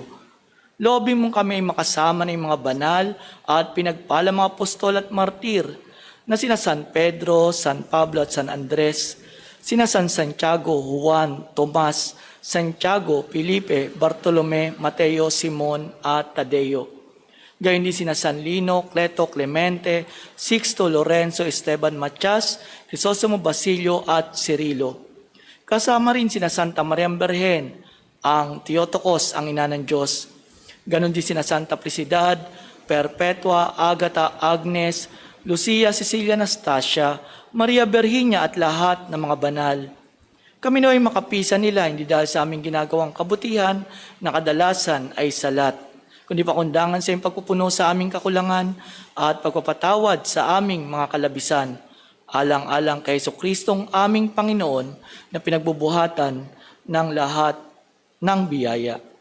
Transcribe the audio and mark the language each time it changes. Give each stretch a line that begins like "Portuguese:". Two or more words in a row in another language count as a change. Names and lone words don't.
Filipino: Loobin mong kami ay makasama ng mga banal at pinagpala mga apostol at martir na sina San Pedro, San Pablo at San Andres, sina San Santiago, Juan, Tomas, Santiago, Felipe, Bartolome, Mateo, Simon at Tadeo. Gayon din sina San Lino, Cleto, Clemente, Sixto, Lorenzo, Esteban, Matias, Crisostomo, Basilio at Cirilo. Kasama rin sina Santa Maria Berhen, ang Theotokos, ang ina ng Diyos. Ganon din sina Santa Prisidad, Perpetua, Agata, Agnes, Lucia, Cecilia, Anastasia, Maria Berhinia at lahat ng mga banal. Kami naway makapisan nila hindi dahil sa aming ginagawang kabutihan na kadalasan ay salat, kundi pakundangan sa iyong pagpupuno sa aming kakulangan at pagpapatawad sa aming mga kalabisan, alang-alang kay Jesucristong aming Panginoon na pinagbubuhatan ng lahat ng biyaya.